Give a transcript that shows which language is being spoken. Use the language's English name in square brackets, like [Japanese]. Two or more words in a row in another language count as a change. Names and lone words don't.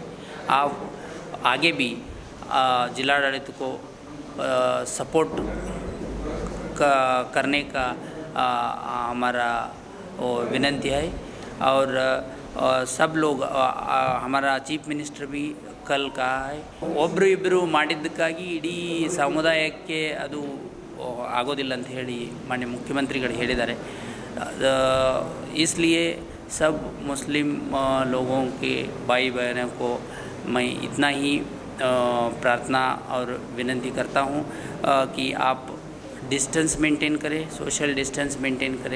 [Hindi] आप आगे भी जिलाडಳಿತ को सपोर्ट करने का हमारा विनंती है। और सब लोग, हमारा [English] chief minister [Hindi] भी कल कहा है, [Kannada] ಒಬ್ಬರು ಇಬ್ಬರು ಮಾಡಿದ್ದಕ್ಕಾಗಿ ಇಡೀ ಸಮುದಾಯಕ್ಕೆ ಅದು ಆಗೋದಿಲ್ಲ ಅಂತ ಹೇಳಿ ಮಾನ್ಯ ಮುಖ್ಯಮಂತ್ರಿಗಳು ಹೇಳಿದ್ದಾರೆ। [Hindi] इसलिए सब मुस्लिम लोगों के भाई बहनों को मैं इतना ही प्रार्थना और विनती करता हूँ कि आप [English] distance maintain [Hindi] करें, [English] social distance maintain [Hindi] करें।